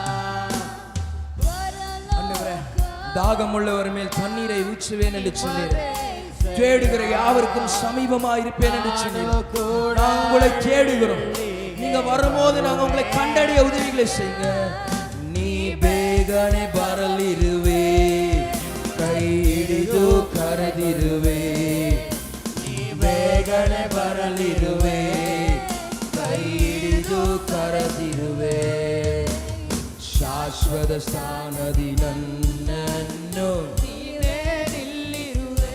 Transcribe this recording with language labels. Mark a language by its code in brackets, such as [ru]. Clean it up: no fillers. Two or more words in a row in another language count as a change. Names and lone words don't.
[ta] ஆண்டவரே, தாகமுள்ளவர் மேல் தண்ணீரை ஊற்றுவேன் என்று சொன்னீர். தேடுகிற யாவருக்கும் சமீபமா இருப்பேன் என்று சொன்னீர். நாங்கள் உங்களை தேடுகிறோம், நீங்க வரும்போது நாங்கள் உங்களை கண்டறிய உதவிகளை செய்யுங்க. [kn] நீ ಬೇಗನೆ ಬರಲಿರುವೆ, ಕೈ ಹಿಡಿದು ಕರೆದಿರುವೆ. ಬೇಗನೆ ಬರಲಿರುವೆ, ಕೈ ಹಿಡಿದು ಕರೆದಿರುವೆ. ಶಾಶ್ವತ ಸ್ಥಾನದಿ ನನ್ನನ್ನು ನೀನೇ ನಿಲ್ಲಿರುವೆ.